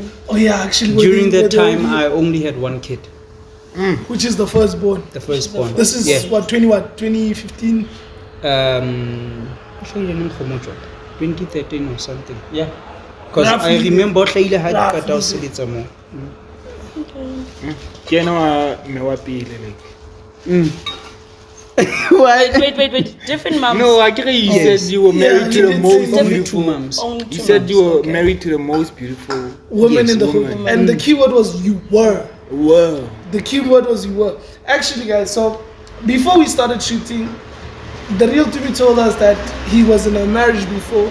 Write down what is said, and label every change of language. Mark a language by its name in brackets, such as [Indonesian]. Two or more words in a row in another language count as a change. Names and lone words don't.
[English] Oh yeah, actually. were During they- that were they time, only- I only had 1 kid. Which is the firstborn. The firstborn. This is Yeah. what, 2015? Actually, 2013 or something. Yeah. Because I Roughly. remember Hlaile had Roughly. cut out Selitsa more. [Southern Sotho] Ke ena wa mme wa pele, [English] like. Why? Wait. Different moms. No, I think you said you were married to you the did most say Only beautiful. 2 moms. Only You two said moms. you were Okay. married to the most beautiful Women Yes, in the woman. whole. And the key word was you were. world. The key word was you were. Actually, guys, so before we started shooting, the real Tumi told us that he was in a marriage before.